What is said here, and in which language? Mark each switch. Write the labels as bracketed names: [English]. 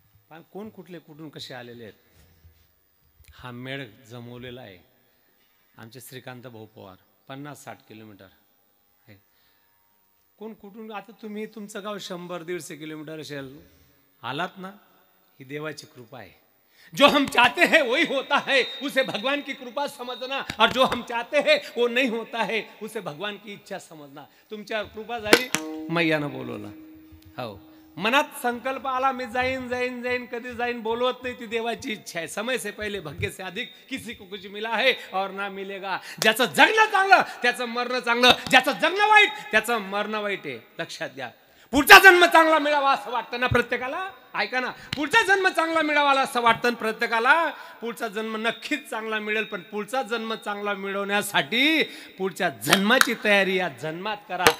[Marathi] पण कोण कुठले कुठून कसे आलेले आहेत, हा मेळ जमवलेला आहे आमचे श्रीकांत भाऊ पवार. 50-60 किलोमीटर आहे. कोण कुठून, आता तुम्ही तुमचं गाव 100-150 किलोमीटर असेल, आलात ना, ही देवाची कृपा आहे. [Hindi] जो हम चाहते हैं वही होता है, उसे भगवान की कृपा समझना, और जो हम चाहते हैं वो नहीं होता है, उसे भगवान की इच्छा समझना. [Marathi] तुमच्या कृपा झाली, मैयानं बोलवलं. हो, मनात संकल्प आला, मी जाईन जाईन जाईन, कधी जाईन बोलवत नाही, ती देवाची इच्छा आहे. [Hindi] समय से पहले भाग्य से अधिक किसी को कुछ मिला है और ना मिलेगा. [Marathi] ज्याचं जगणं चांगलं त्याचं मरणं चांगलं, ज्याचं जगणं वाईट त्याचं मरणं वाईट आहे. लक्षात घ्या. पुढचा जन्म चांगला मिळावा असं वाटतं ना प्रत्येकाला. ऐका ना, पुढचा जन्म चांगला मिळावा असं वाटतं प्रत्येकाला. पुढचा जन्म नक्कीच चांगला मिळेल, पण पुढचा जन्म चांगला मिळवण्यासाठी पुढच्या जन्माची तयारी या जन्मात करा.